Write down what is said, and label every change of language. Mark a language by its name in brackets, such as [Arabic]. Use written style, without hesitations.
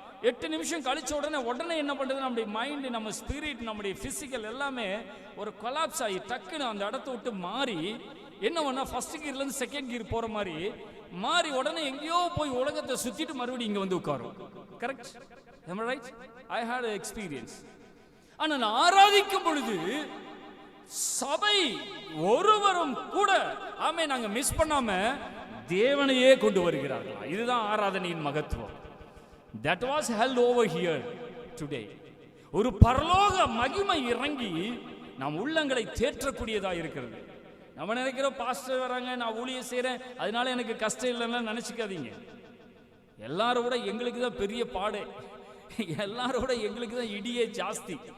[Tamil] 8 நிமிஷம் கழிச்ச உடனே என்ன பண்றது? நம்முடைய மைண்ட், நம்ம ஸ்பிரிட், நம்முடைய பிசிக்கல் எல்லாமே ஒரு கொலாப்ஸ் ஆகி டக்குன்னு அந்த இடத்த விட்டு மாறி என்ன பண்ணா ஃபர்ஸ்ட் கியர்ல இருந்து செகண்ட் கியர் போற மாதிரி மாறி உடனே எங்கேயோ போய் உலகத்தை சுத்திட்டு மறுபடியும் இங்க வந்து உட்காரும். Correct? [English] am I right? I had an experience. [Tamil] ஆனால் ஆராதிக்கும் பொழுது சபை ஒருவரும் கூட நாங்க மிஸ் பண்ணாம தேவனையே கொண்டு வருகிறார்கள். இதுதான் ஆராதனையின் மகத்துவம். [English] That was held over here today. [Tamil] ஒரு பரலோக மகிமை இறங்கி நம் உள்ளங்களை தேற்றக்கூடியதா இருக்கிறது. நம்ம நினைக்கிறோம் பாஸ்டர் வராங்க, நான் ஊழியம் செய்றேன், அதனால எனக்கு கஷ்டம் இல்லைன்னா நினைச்சுக்காதீங்க. எல்லாரோட எங்களுக்கு தான் பெரிய பாடு, எல்லாரோட எங்களுக்கு தான் இடியே ஜாஸ்தி.